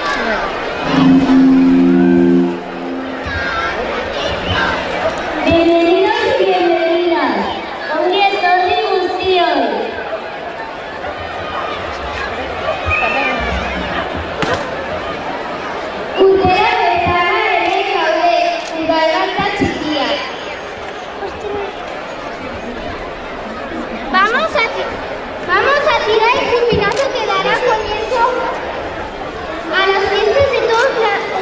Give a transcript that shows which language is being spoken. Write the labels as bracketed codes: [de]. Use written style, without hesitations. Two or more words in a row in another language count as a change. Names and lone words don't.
[es] Bienvenidos y bienvenidas. [eu] Ongi etorri guztioi. Urtera bezala ere gaude, udalbatza txikiak. [es] Vamos a tirar el chupinazo que dará comienzo a las fiestas de todos